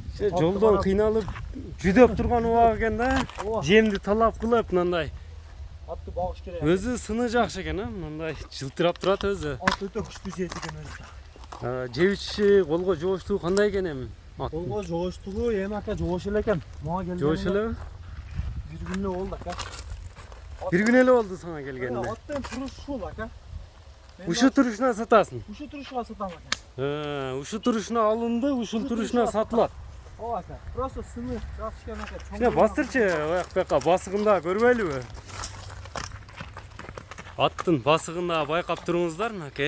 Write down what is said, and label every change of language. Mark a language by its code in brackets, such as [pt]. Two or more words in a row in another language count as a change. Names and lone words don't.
[ky] Жолдон кыйналып жүдөп турган убак экен да. Жемди талап кылып мындай. Атты багыш керек. Өзү сыны жакшы экен, а? Мындай жылтырап турат өзү. Ат өтө күчтүү жейт экен өзү. Жебичи колго жооштугу кандай экен эми? Колго жооштугу эми ака жоош эле экен. Мага келгенде. Жоош элеби? Бир күн эле болду ака. Бир күн эле болду сага келгенине. Аттын турушу ушул ака. Ушу турушуна сатасың? Ушу турушуга сатам ака. Ушу турушуна алынды, ушул турушуна сатылат. Ооба ака. Просто сыны жакшыкен ака. Кичине бастырчы, аяк бака басыгында көрбөйлүбү? Аттын басыгында байкап туруңуздар, аке.